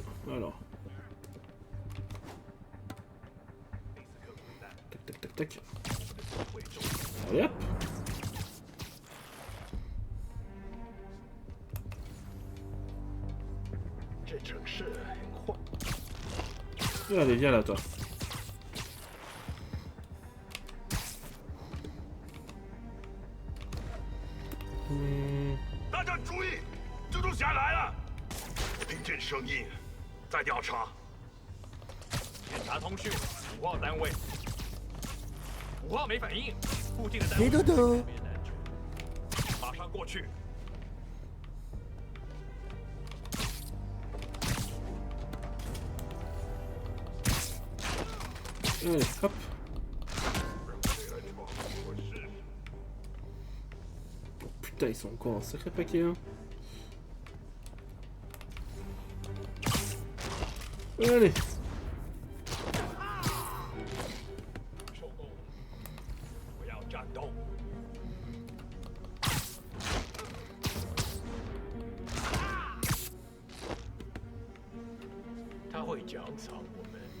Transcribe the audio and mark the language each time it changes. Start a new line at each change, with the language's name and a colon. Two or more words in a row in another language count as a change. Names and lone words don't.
French: Alors. Tac tac tac tac. Allez hop. Allez viens là toi. Hmm.
Chinese: 大家注意，蜘蛛侠来了！听见声音，在调查。检查通讯，情报单位。
French: Et dodo.
Chinese: 马上过去。
French: Allez, hop. Oh, putain, ils sont encore un sacré paquet, hein. Allez.
Chinese: 不要战斗！他会奖赏我们。